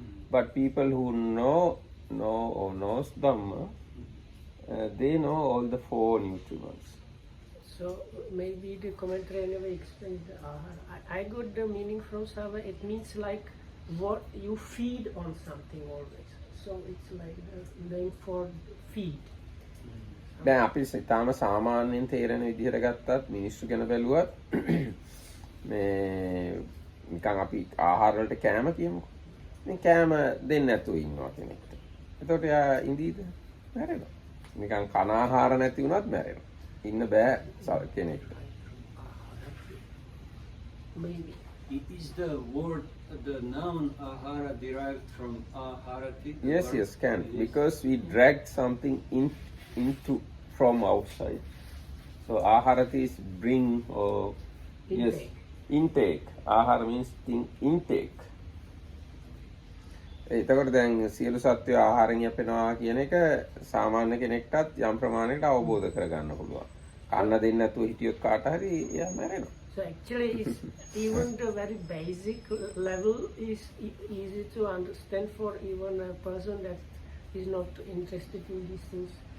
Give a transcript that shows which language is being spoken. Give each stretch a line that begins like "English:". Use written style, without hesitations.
English: But people who knows Dhamma, they know all the 4 nutriments. So maybe the commentary anyway explains the ahara. I got the meaning from Sava. It means like what you feed on something always. So it's like the name for feed.
Sinhala: දැන් අපි තාම සාමාන්‍යයෙන් තේරෙන විදිහට ගත්තත් මිනිස්සු ගැන බැලුවත් මේ නිකන් අපි ආහාර වලට කෑම කියමුකෝ. මේ කෑම දෙන්නේ නැතුව ඉන්නවා කෙනෙක්ට. එතකොට එයා ඉඳීද? මැරෙනවා. නිකන් කන ආහාර නැති වුණත් මැරෙනවා. ඉන්න බෑ කෙනෙක්ට.
English: Maybe. Is the word the noun ahara derived from aharati? Yes, yes, can. Because we dragged something into from outside. So aharati is bring or yes, Intake. intake. Ahara means intake.
Sinhala: එතකොට දැන් සියලු සත්වය ආහාරයෙන් යැපෙනවා කියන එක සාමාන්‍ය කෙනෙක්ටත් යම් ප්‍රමාණයකට අවබෝධ කරගන්න පුළුවන්. කන්න දෙන්නේ නැතුව හිටියොත් කාට හරි එයා මැරෙනවා.
English: So actually, it's, even the very basic level is easy to understand for even a person that is not interested in these things.